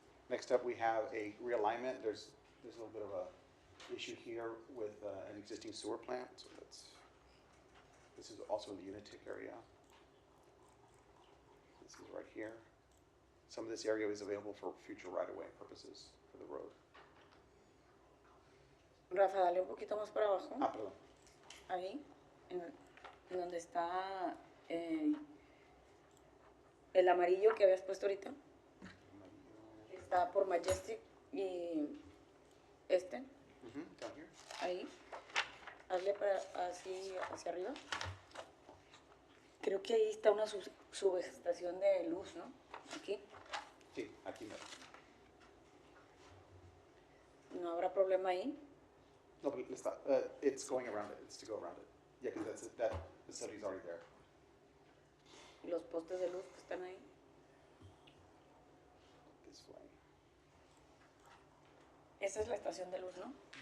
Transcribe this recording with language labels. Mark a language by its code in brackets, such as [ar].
[en] Next up, we have a realignment. There's a little bit of a issue here with an existing sewer plant. So this is also in the Unitech area. This is right here. Some of this area is available for future right-of-way purposes for the road. [es] Rafa, dale un poquito más para abajo. Ah, perdón. Ahí, en donde está el amarillo que habías puesto ahorita. Está por Majestic y este. [en] Down here. [es] Ahí. Hazle para así hacia arriba. Creo que ahí está una subestación de luz, ¿no? Aquí. Sí, aquí no. ¿No habrá problema ahí? [en] No, but it's going around it. It's to go around it. Yeah, because that facility is already there. [es] ¿Y los postes de luz que están ahí? [en] This way. [es] Esa es la estación de luz, ¿no?